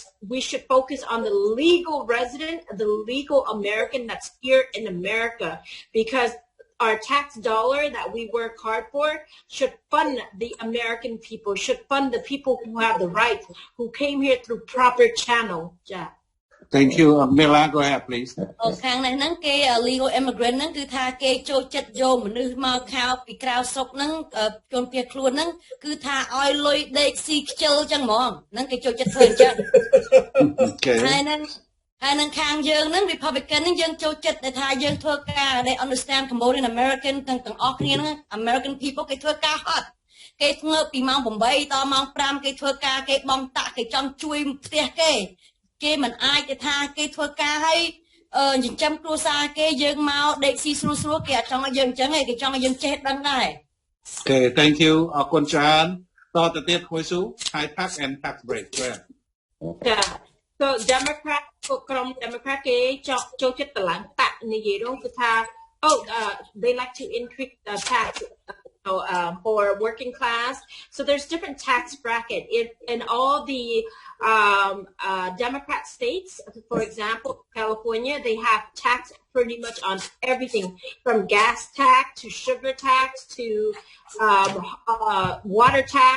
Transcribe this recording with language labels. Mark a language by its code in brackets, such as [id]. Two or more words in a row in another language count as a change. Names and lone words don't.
[en] We should focus on the legal resident, the legal American that's here in America, because our tax dollar that we work hard for should fund the American people, should fund the people who have the right, who came here through proper channel. Thank you Mela go ahead please [km] ខាងនេះហ្នឹងគេ [en] legal immigrant [km] ហ្នឹងគឺថាគេចូលចិត្តយកមនុស្សមកខោពីក្រៅស្រុកហ្នឹងជនភៀសខ្លួនហ្នឹងគឺថាឲ្យលុ យដេកស៊ីខ្ជិលចឹងហ្មងហ្នឹងគេចូលចិត្តធ្វើអញ្ចឹងហើយនឹងខាងយើងហ្នឹង Republican ហ្នឹងយើងចូលចិត្តតែថាយើងធ្វើការ [en] they understand Cambodian American [km] ទាំងអស់គ្នាហ្នឹង [en] American people [km] គេធ្វើការហត់គេងើបពីម៉ោង 8 ដល់ម៉ោង 5 គេធ្វើការគេបង់តាក់គេចង់ជួយផ្ទះគេមិនអាចទៅថាគេធ្វើការឲ្យចិញ្ចឹមគ្រួសារគេយើងមកដេកស៊ីស្រួលគេអត់ចង់ឲ្យយើងអញ្ចឹងទេគេចង់ឲ្យយើងចេះដឹងដែរ [en] Okay thank you [km] អរគុណច្រើនតទៅទៀតគួយស៊ូ [en] high tax and tax break [km] ចា [en] So Democrat [km] ក្រុម Democrat គេចូលចិត្តតឡើងតាក់និយាយនោះគឺថា [en] they like to increase the tax for working class. So there's different tax bracket in all the Democrat states. For example, California, they have tax pretty much on everything from gas tax to sugar tax to water tax.